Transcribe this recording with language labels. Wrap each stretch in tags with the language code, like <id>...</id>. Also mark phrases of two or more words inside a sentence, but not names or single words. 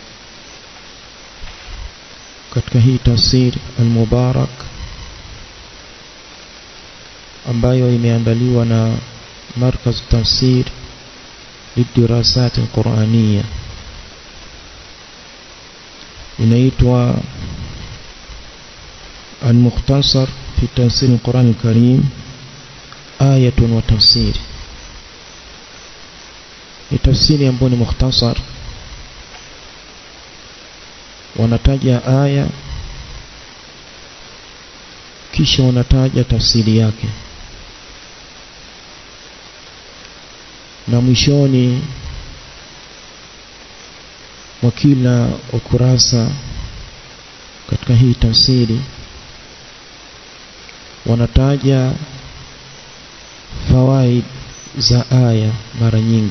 <sw>Katika hii tafsiri al-Mubarak ambayo imeandaliwa na Markaz Tafsir Lidirasat al-Qur'aniyya, inaitwa Al-Mukhtasar fi Tafsir al-Qur'an al-Karim Ayatun wa Tafsir. Ni tafsiri ambayo ni mukhtasar, wanataja aya kisha wanataja tafsiri yake, na mwishoni wa kila ukurasa katika hii tafsiri wanataja fawaid za aya mara nyingi.</sw>